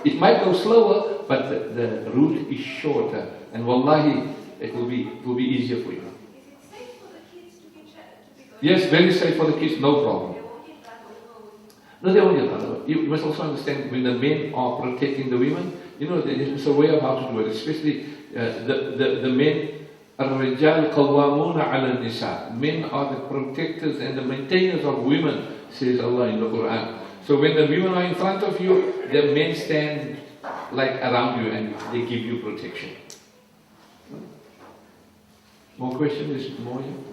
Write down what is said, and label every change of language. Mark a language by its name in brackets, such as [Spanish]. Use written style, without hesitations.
[English] It might go slower, but the route is shorter, and wallahi, it will be easier for you. Yes, very safe for the kids, no problem. No, they won't get run over. You must also understand, when the men are protecting the women, you know, there's a way of how to do it, especially the men. [Arabic] الرجال قوامون على النساء. [English] Men are the protectors and the maintainers of women, says Allah in the Quran. So when the women are in front of you, the men stand like around you and they give you protection. More questions? Is more here?